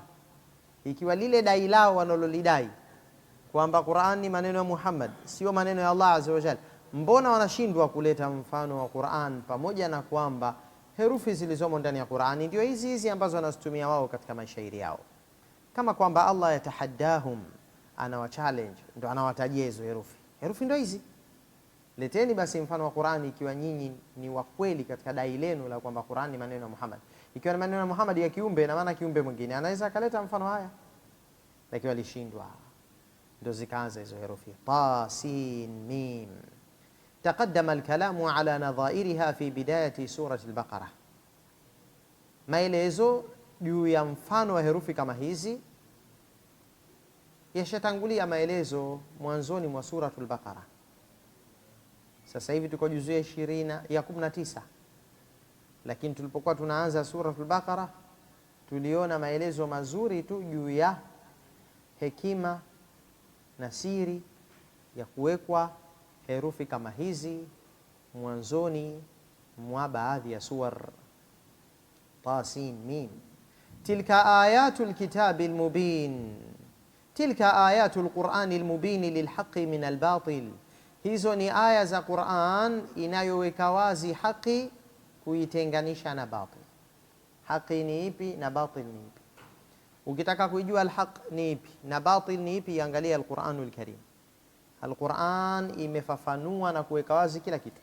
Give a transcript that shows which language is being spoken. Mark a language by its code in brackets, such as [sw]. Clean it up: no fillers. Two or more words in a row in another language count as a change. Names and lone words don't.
[sw] Ikiwa lile dai lao wanalolidai kwamba Qur'an ni maneno ya Muhammad sio maneno ya Allah [ar] عز وجل, [sw] mbona wanashindwa kuleta mfano wa Qur'an, pamoja na kwamba herufi zilizomo ndani ya Qur'ani ndio hizi hizi ambazo wanazitumia wao katika mashairi yao, kama kwamba Allah yatahaddahum, anawa challenge, ndo anawatajia hizo herufi ndio hizi. Leteni basi mfano wa Qur'ani ikiwa nyinyi ni wa kweli katika dai lenu la kwamba Qur'ani ni maneno ya Muhammad. Ikiwa ni maneno ya Muhammad ya kiumbe, na maana kiumbe mwingine anaweza akaleta mfano haya, lakini walishindwa. Ndio zikaanza hizo herufi [ar] طا سين ميم. تقدم الكلام على نظائرها في بداية سورة البقرة, [sw] maelezo juu ya mfano wa herufi kama hizi yashatangulia maelezo mwanzoni mwa suratul Baqara. Sasa hivi tuko juzuu ya 19, lakini tulipokuwa tunaanza suratul Baqara tuliona maelezo mazuri tu juu ya hekima na siri ya kuwekwa herufi kama hizi mwanzoni mwa baadhi ya suwar. [ar] طسم تلك آيات الكتاب المبين تلك آيات القرآن المبين للحق من الباطل, [sw] hizo ni aya za Qur'an inayoweka wazi haki kuitenganisha na batil. Haki ni ipi na batil ni ipi? Ukitaka kujua alhaq ni ipi na batil ni ipi, angalia Al-Qur'anul Karim. Al-Qur'an imefafanua na kuweka wazi kila kitu.